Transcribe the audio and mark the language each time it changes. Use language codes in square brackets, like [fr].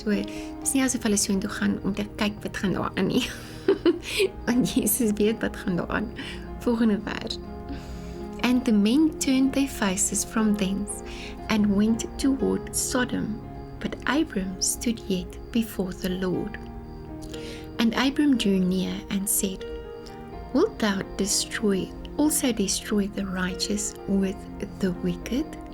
[af] So, dis nie asof hulle soontoe gaan om te kyk wat gaan daar aan nie. Want Jesus weet wat gaan daar aan. Volgende vers. [en] And the men turned their faces from thence and went toward Sodom, but Abram stood yet before the Lord. And Abram drew near and said, Wilt thou also destroy the righteous with the wicked?